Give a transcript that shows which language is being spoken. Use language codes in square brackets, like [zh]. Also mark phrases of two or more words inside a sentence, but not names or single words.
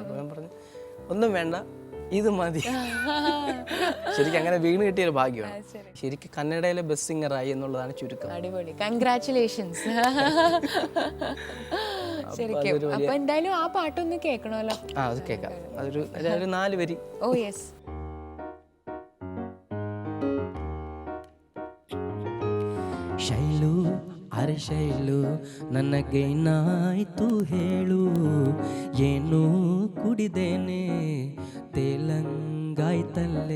[ml] അപ്പോൾ ഞാൻ പറഞ്ഞു ഒന്നും വേണ്ട, ഇത് മതി. ശരിക്കും അങ്ങനെ വീണ് കിട്ടിയൊരു ഭാഗ്യമാണ്. ശരിക്കും കന്നഡയിലെ ബെസ്റ്റ് സിംഗറായി എന്നുള്ളതാണ് ചുരുക്കം. അടിപൊളി, കൺഗ്രാറ്റുലേഷൻസ്. ശരിക്കും അപ്പൊ എന്തായാലും ആ പാട്ടൊന്ന് കേൾക്കണമല്ലോ. അത് കേൾക്കാം. അതൊരു 4 വരി. [en] oh yes. [kn] ಶೈಲು ಅರೆ ಶೈಲು ನನಗೇನಾಯ್ತು ಹೇಳು, ಏನು ಕುಡಿದೇನೆ ತೇಲಂಗಾಯ್ತಲ್ಲೇ.